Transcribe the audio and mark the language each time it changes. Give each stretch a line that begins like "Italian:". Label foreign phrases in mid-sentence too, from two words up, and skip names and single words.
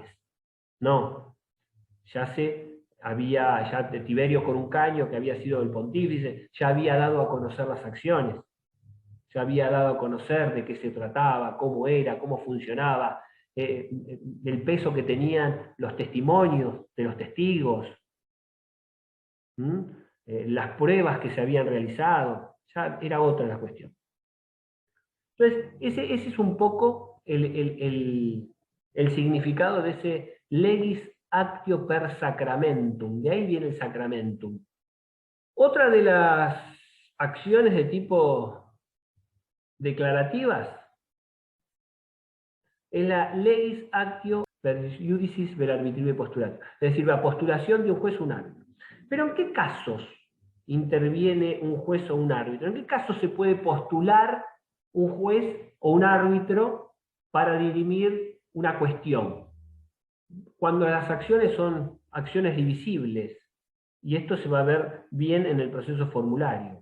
Spanish: No, ya Tiberio con un caño, que había sido el pontífice, ya había dado a conocer las acciones, ya había dado a conocer de qué se trataba, cómo era, cómo funcionaba, el peso que tenían los testimonios de los testigos, las pruebas que se habían realizado, ya era otra la cuestión. Entonces, ese es un poco el significado de ese
Latin: legis actio per sacramentum,
Spanish: de ahí viene el sacramentum. Otra de las acciones de tipo declarativas es la
Latin: legis actio per iudicis ver arbitrium postulatum,
Spanish: es decir, la postulación de un juez o un árbitro. Pero ¿en qué casos interviene un juez o un árbitro? ¿En qué casos se puede postular un juez o un árbitro para dirimir una cuestión? Cuando las acciones son acciones divisibles, y esto se va a ver bien en el proceso formulario.